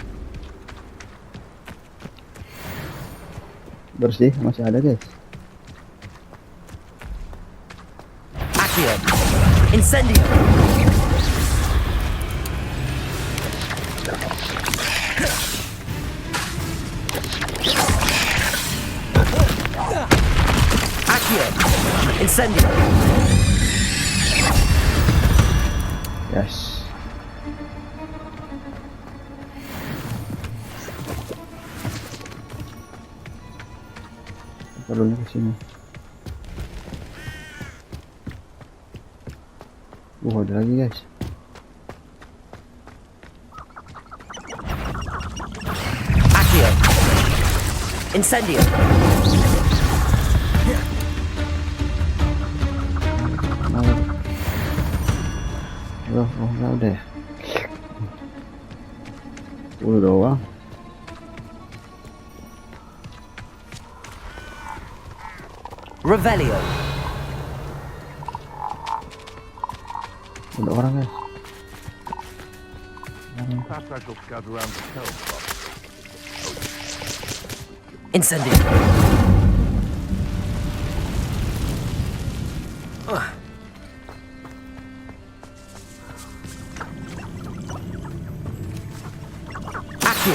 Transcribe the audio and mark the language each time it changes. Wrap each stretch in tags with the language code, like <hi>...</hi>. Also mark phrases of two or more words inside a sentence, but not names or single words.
<id>Bersih, masih ada guys. Accio. Incendio. Accio. Incendio. Yes. Taruhnya ke sini. Ada lagi guys. Accio. Incendio. Enggak udah ya. Udah doang. Revelio. Ada orang guys. Incendio. Accio.</id>